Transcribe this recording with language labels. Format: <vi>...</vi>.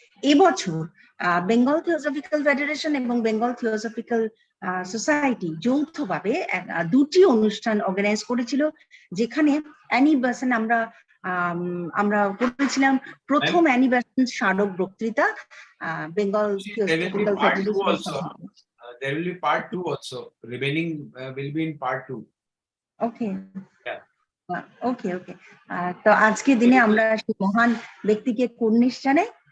<bn>এবছর Bengal theosophical federation এবং Bengal theosophical society যৌথভাবে দুটি অনুষ্ঠান অর্গানাইজ করেছিল, যেখানে অ্যানি বেসান্ট আমরা করেছিলাম প্রথম অ্যানি বেসান্ট স্মারক বক্তৃতা Bengal theosophical federation.</bn> <en>There will be part 2 also. Remaining will be in part 2. Okay. Yeah. Okay.</en> <bn>তো আজকের দিনে আমরা সেই মহান ব্যক্তিকে কুর্নিশ জানাই।</bn>